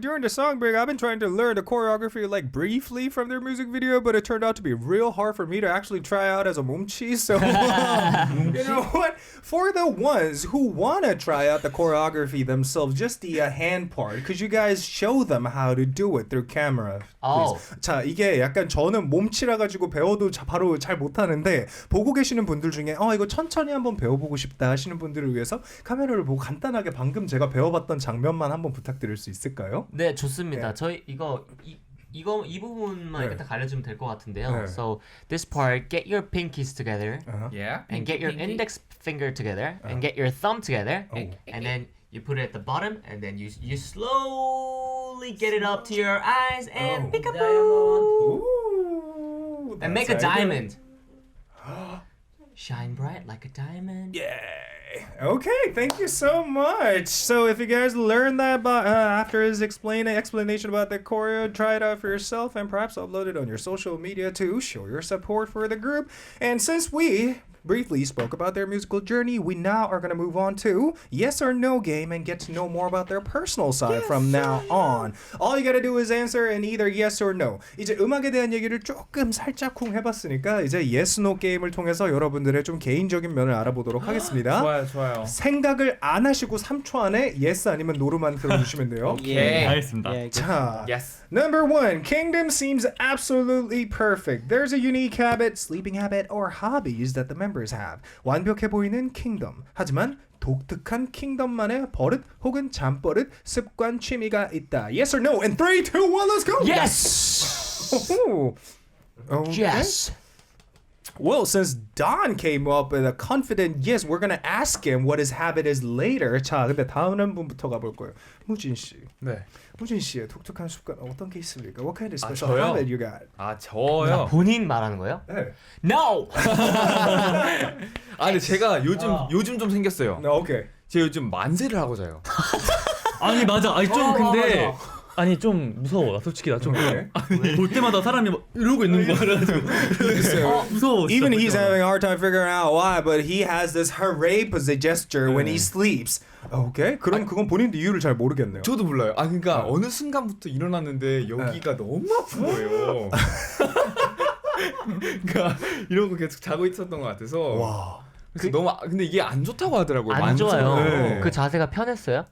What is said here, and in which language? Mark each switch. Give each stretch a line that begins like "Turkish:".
English: During the song break, I've been trying to learn the choreography like briefly from their music video, but it turned out to be real hard for me to actually try out as a 몸치. So, you know what? For the ones who want to try out the choreography themselves, just the hand part, could you guys show them how to do it through camera? Oh.
Korean: 자, 이게 약간 저는 몸치라 가지고 배워도 바로 잘 못하는데 보고 계시는 분들 중에 이거 천천히 한번 배워보고 싶다 하시는 분들을 위해서 카메라를 보고 간단하게 방금 제가 배워봤던 장면만 한번 부탁드릴 수 있을까요? 네, 좋습니다. 네. 저희 이 부분만 네. 이렇게 딱 알려주면 될 것 같은데요. 네.
English: So this part, get your pinkies together Yeah. and get your index finger together and get your thumb together and then you put it at the bottom and then you slowly get it up to your eyes and pick up Ooh, and make a that's how you do it. diamond. Shine bright like a diamond. Yay! Okay, thank you so much. So if you guys learned that after his explanation about the choreo, try it out for yourself and perhaps upload it on your social media to show your support for the group. And since we briefly spoke about their musical journey, we now are going to move on to yes or no game and get to know more about their personal side from now on. All you got to do is answer in either yes or no.
Korean: 이제 음악에 대한 얘기를 조금 살짝쿵 해봤으니까 이제 yes no 게임을 통해서 여러분들의 좀 개인적인 면을 알아보도록 하겠습니다. 좋아요. 생각을 안 하시고 3초 안에 yes 아니면 no로만 들어주시면 돼요. 예. 알겠습니다. 자,
English: Yes. Number 1, Kingdom seems absolutely perfect. There's a unique habit, sleeping habit, or hobbies that the members have.
Korean: 완벽해 보이는 Kingdom. 하지만 독특한 Kingdom만의 버릇 혹은 잠버릇, 습관, 취미가 있다.
English: Yes or no? In 3, 2, 1, let's go! Yes! Okay. Yes! Well, since Don came up with a confident yes, we're gonna ask him what his habit is later.
Korean: 자, 근데 다음 분부터 가볼 거예요. 무진 씨. 네. 무진 씨의 독특한 습관 어떤 게 있습니까?
English: What kind of special
Korean: 저요?
English: habit you got?
Korean: 저요. 본인 말하는 거예요? 네.
English: No!
Korean: 근데 제가 요즘 좀 생겼어요.
English: No, okay.
Korean: 제가 요즘 만세를 하고 자요. 아니 맞아. 아니 좀 근데 아니 좀 무서워. 나 솔직히 나 좀 볼 때마다 사람이 막 이러고 있는 거 그래가지고 무서워. 진짜
English: Even
Korean: 볼
English: he's
Korean: 때마다.
English: having a hard time figuring out why, but he has this hooray gesture when he sleeps. Okay?
Korean: 그럼 그건 본인도 이유를 잘 모르겠네요. 저도 몰라요. 그러니까 어느 순간부터 일어났는데 여기가 너무 아픈 거예요. 그러니까 이러고 계속 자고 있었던 것 같아서. 와. 그래서 근데 이게 안 좋다고 하더라고요. 안 좋아요. 네. 그 자세가 편했어요?